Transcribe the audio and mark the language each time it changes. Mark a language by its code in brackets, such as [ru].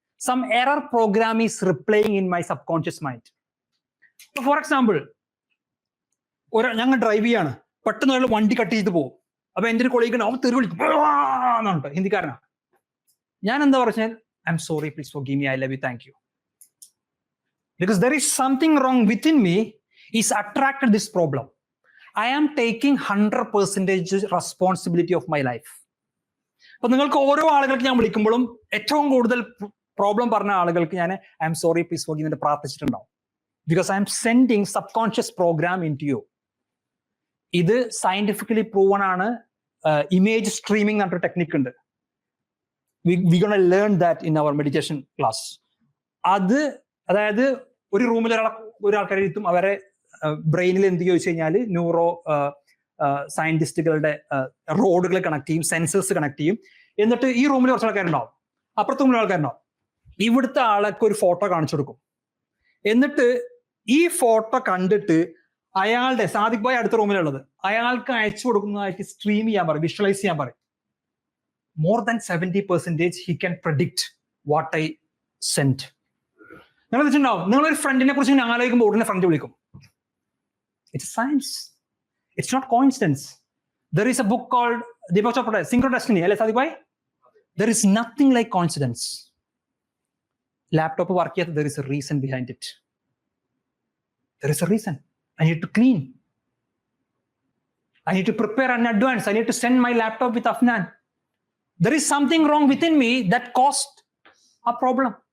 [en] Some error program is replaying in my subconscious mind. [ml] For example, ഞങ്ങൾ drive ചെയ്യാണ്, പെട്ടെന്ന് ഒരാൾ വണ്ടി കട്ട് ചെയ്ത് പോകും. അപ്പൊ എന്റെ ഒരു കൊളീഗ് അവൻ തെറി വിളിക്കും എന്നുണ്ട്, ഹിന്ദിക്കാരനാ. ഞാൻ എന്താ പറഞ്ഞാൽ, [en] I'm sorry, please forgive me, I love you, thank you. Because there is something wrong within me is attracted this problem. I am taking 100% responsibility of my life. [ml] അപ്പൊ നിങ്ങൾക്ക് ഓരോ ആളുകൾക്ക് ഞാൻ വിളിക്കുമ്പോഴും ഏറ്റവും കൂടുതൽ പ്രോബ്ലം പറഞ്ഞ ആളുകൾക്ക് ഞാൻ [en] I'm sorry, please forgive [ml] പ്രാർത്ഥിച്ചിട്ടുണ്ടാവും. [en] Because I am sending subconscious program into you. [ml] ഇത് സയന്റിഫിക്കലി പ്രൂവൺ ആണ്. ഇമേജ് സ്ട്രീമിംഗ് എന്ന് പറഞ്ഞൊരു ടെക്നിക് ഉണ്ട്. [en] We gonna learn that in our meditation class. [ml] അതായത് ഒരു റൂമിൽ ഒരാൾക്കാരെ ഇരുത്തും, അവരെ ബ്രെയിനിൽ എന്ത് ചോദിച്ചു കഴിഞ്ഞാൽ ന്യൂറോ സയന്റിസ്റ്റുകളുടെ റോഡുകൾ കണക്ട് ചെയ്യും, സെൻസേഴ്സ് കണക്ട് ചെയ്യും. എന്നിട്ട് ഈ റൂമിൽ കുറച്ച് ആൾക്കാരുണ്ടാവും, അപ്പുറത്തെ റൂമിൽ ആൾക്കാരുണ്ടാവും. ഇവിടുത്തെ ആൾക്ക് ഒരു ഫോട്ടോ കാണിച്ചു കൊടുക്കും. എന്നിട്ട് ഈ ഫോട്ടോ കണ്ടിട്ട് അയാളുടെ സാദിഖ് ഭായ് അടുത്ത റൂമിലുള്ളത് അയാൾക്ക് അയച്ചു കൊടുക്കുന്നതായിട്ട് സ്ട്രീം ചെയ്യാൻ പറയും, വിഷ്വലൈസ് ചെയ്യാൻ പറയും. [en] More than 70% he can predict what I sent. [ml] നിങ്ങൾ വെച്ചിട്ടുണ്ടാവും, നിങ്ങളൊരു ഫ്രണ്ടിനെ കുറിച്ച് ഇങ്ങനെ ആലോചിക്കുമ്പോൾ ഉടനെ ഫ്രണ്ട് വിളിക്കും. [en] It's science, it's not coincidence. There is a book called Deepak Chopra, Synchrodestiny, [ml] അല്ലേ [en] Sadiq bhai? There is nothing like coincidence. [ml] Laptop work ചെയ്യാത്ത, [en] there is a reason behind it. There is a reason. I need to clean. I need to prepare in advance. I need to send my laptop with Afnan. There is something wrong within me that caused a problem.